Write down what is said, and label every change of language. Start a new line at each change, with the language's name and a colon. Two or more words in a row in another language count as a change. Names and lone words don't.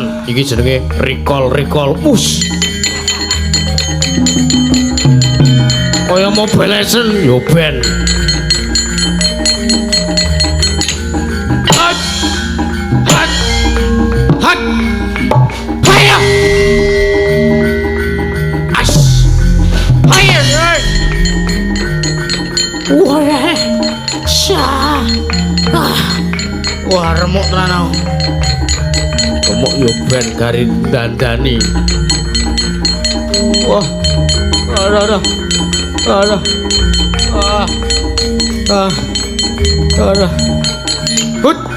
Javanese: Iki jenenge
English: recall push.
Javanese: Kaya Mobile Legends yo ben. Hat. Hat. Hat. Fire. As. Fire. Wah. Sya. Wah, remuk tenan. Remuk yo ben gari dandani. Wah. Aduh. Hut.